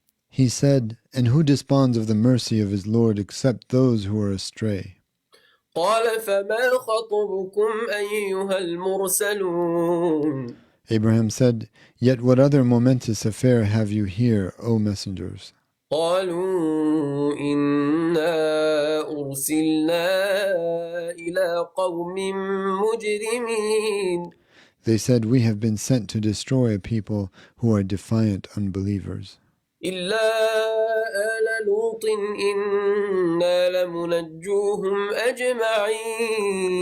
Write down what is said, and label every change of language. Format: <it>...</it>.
<en>He said, And who desponds of the mercy of his Lord except those who are astray?</en> <ar>قال فما خطبكم أيها المرسلون.</ar> <en>Abraham said, Yet what other momentous affair have you here, O messengers?</en> <ar>قالوا إنا أرسلنا إلى قوم مجرمين.</ar> <en>They said, We have been sent to destroy a people who are defiant unbelievers.</en> <ar>إلا آل لوط إنا لمنجوهم أجمعين.</ar>